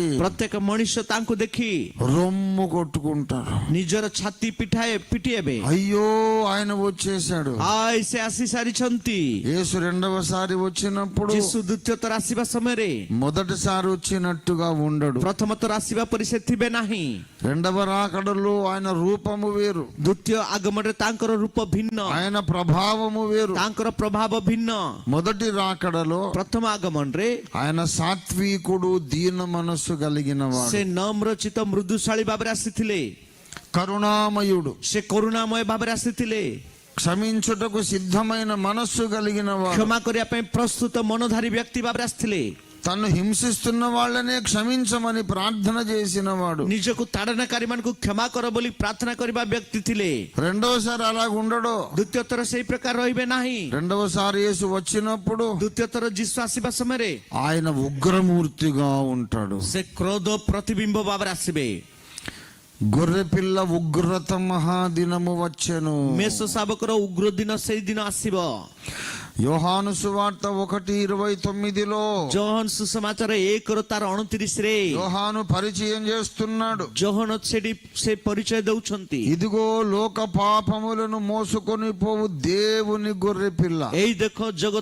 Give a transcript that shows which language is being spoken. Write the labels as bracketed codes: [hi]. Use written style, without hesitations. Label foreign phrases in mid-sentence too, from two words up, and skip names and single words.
[or] ପ୍ରତ୍ୟେକ ମଣିଷ ତାଙ୍କୁ ଦେଖି [te] రొమ్ము కొట్టుకుంటారు. [or] ନିଜର ଛାତି ପିଟିବେ। [te] అయ్యో ఆయన వచ్చేసాడు. [or] ଆଇ ସେ ଆସି ସାରିଛନ୍ତି। [te] యేసు రెండవసారి వచ్చినప్పుడు [or] ଯୀଶୁ ଦ୍ୱିତୀୟ ଥର ଆସିବା ସମୟରେ [te] మొదటిసారి వచ్చినట్టుగా ఉండడు. [or] ପ୍ରଥମ ଥର ଆସିବା ପରି ସେ ଥିବେ ନାହିଁ। [te] రెండవ రాకడలో ఆయన రూపము వేరు, [or] ଦ୍ୱିତୀୟ ଆଗମନରେ ତାଙ୍କର రూପ ଭିନ୍ନ, [te] ఆయన ప్రభావము వేరు. [or] ତାଙ୍କର ପ୍ରଭାବ ଭିନ୍ନ। [te] మొదటి రాకడలో [or] ପ୍ରଥମ ଆଗମନରେ [te] ఆయన సాత్వికుడు, దీన మనస్సు కలిగిన వాడు, [or] ସେ ନମ୍ରଚିତ ମୃଦୁଶାଳୀ ଭାବରେ ଆସିଥିଲେ। [te] కరుణామయుడు, [or] ସେ କରୁଣାମୟ ଭାବରେ ଆସିଥିଲେ। [te] క్షమించుటకు సిద్ధమైన మనస్సు కలిగిన వాడు, [or] କ୍ଷମା କରିବା ପାଇଁ ପ୍ରସ୍ତୁତ ମନଧାରୀ ବ୍ୟକ୍ତି ଭାବରେ ଆସିଥିଲେ। [te] తను హింసిస్తున్న వాళ్ళనే క్షమించమని ప్రార్థన చేసిన వాడు, [or] ନିଜକୁ ତାଡ଼ନାକାରୀ ମାନଙ୍କୁ କ୍ଷମା କର ବୋଲି ପ୍ରାର୍ଥନା କରିବା ବ୍ୟକ୍ତି ଥିଲେ। [te] రెండవసారి అలాగ ఉండడు. [or] ଦ୍ୱିତୀୟ ଥର ସେଇ ପ୍ରକାର ରହିବେ ନାହିଁ। [te] రెండవసారి యేసు వచ్చినప్పుడు [or] ଦ୍ୱିତୀୟ ଥର ଯୀଶୁ ଆସିବା ସମୟରେ [te] ఆయన ఉగ్రమూర్తిగా ఉంటాడు. [or] ସେ କ୍ରୋଧ ପ୍ରତିବିମ୍ବ ଭାବରେ ଆସିବେ। [te] గొర్రె పిల్ల ఉగ్రత మహాదినము వచ్చెను. [or] ମେଷ ଶାବକର ଉଗ୍ର ଦିନ ସେଇ ଦିନ ଆସିବ। [te] యోహాను సువార్త 1:29లో [or] ଯୋହନ ସୁସମାଚାର 1:29ରେ [te] యోహాను పరిచయం చేస్తున్నాడు. [or] ଯୋହନ ସେଠି ସେ ପରିଚୟ ଦଉଛନ୍ତି। [te] ఇదిగో లోక పాపములను మోసుకొని పోవు దేవుని గొర్రె పిల్ల, [or] ଏଇ ଦେଖ ଜଗତ